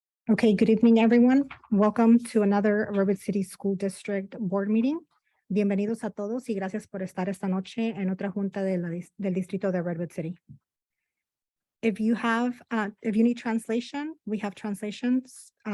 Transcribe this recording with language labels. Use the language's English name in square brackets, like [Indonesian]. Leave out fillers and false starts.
[English] Okay, good evening, everyone. Welcome to another Redwood City School District Board Meeting. [Spanish] Bienvenidos a todos y gracias por estar esta noche en otra junta del distrito de Redwood City. [English] If you need translation, we have translations.